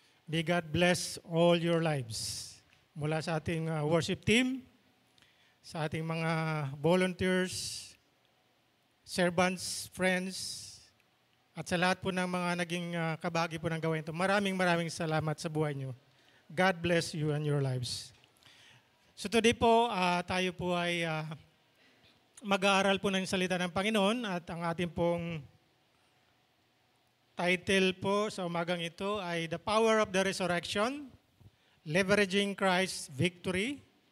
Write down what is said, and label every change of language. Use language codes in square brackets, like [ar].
[en] May God bless all your lives. [tl] Mula sa ating worship team, sa ating mga volunteers, servants, friends, at sa lahat po ng mga naging kabagi po ng gawain ito. Maraming salamat sa buhay nyo. [en] God bless you and your lives. [tl] So today po, tayo po ay mag-aaral po ng salita ng Panginoon at ang ating pong title po sa umagang ito ay The Power of the Resurrection, Leveraging Christ's Victory.